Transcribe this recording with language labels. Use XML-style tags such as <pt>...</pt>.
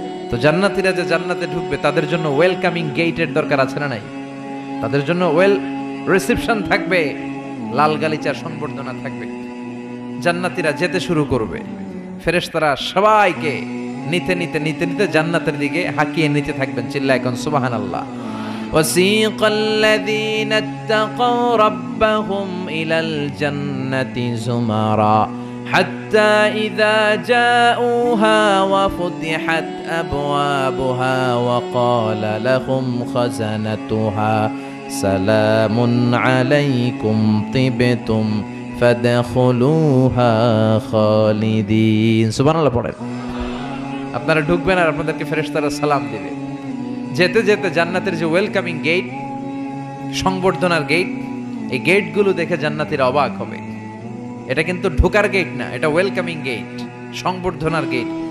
<bn>তো জান্নাতীরা যে জান্নাতে ঢুকবে তাদের জন্য ওয়েলকামিং গেটের দরকার আছে না নাই? তাদের জন্য রিসেপশন থাকবে, লাল গালিচার সংবর্ধনা থাকবে। জান্নাতীরা যেতে শুরু করবে, ফেরেশতারা সবাইকে নিতে নিতে নিতে নিতে জান্নাতের দিকে হাঁকিয়ে নিতে থাকবেন। চিল্লায় এখন সুবহানাল্লাহ।</bn> <ar>وسيق الذين اتقوا ربهم إلى الجنة زمرا حتى إذا جاءوها وفتحت أبوابها وقال لهم خزنتها سلام عليكم طبتم فادخلوها خالدين।</ar> <bn>সুবহানাল্লাহ পড়েন। আপনারা ঢুকবেন আর আপনাদেরকে ফেরেশতারা সালাম দিবে। যেতে যেতে জান্নাতের যে ওয়েলকামিং গেট, সংবর্ধনার গেট, এই গেটগুলো দেখে জান্নাতীরা অবাক হবে। এটা কিন্তু ঢোকার গেট না, এটা ওয়েলকামিং গেট, সংবর্ধনার গেট।</bn>